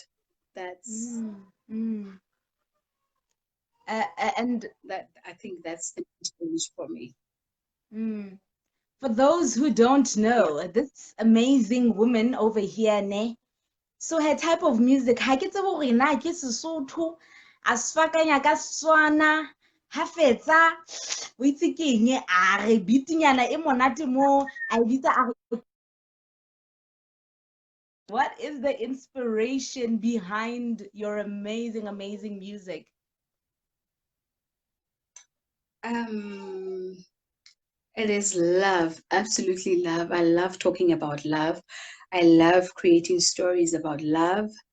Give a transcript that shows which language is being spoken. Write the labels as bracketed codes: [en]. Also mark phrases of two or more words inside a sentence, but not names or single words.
[en] That's and that. I think that's the challenge for me. for those who don't know, this amazing woman over here, ne? So her type of music, [st] ha ke tsebe hore na ke Sesotho, a sfakanya ka Setswana, ha fetsa o itse ke eng a re beatinyana e monate mo a bitsa a re. [en] What is the inspiration behind your amazing music? It is love, absolutely love. I love talking about love. I love creating stories about love.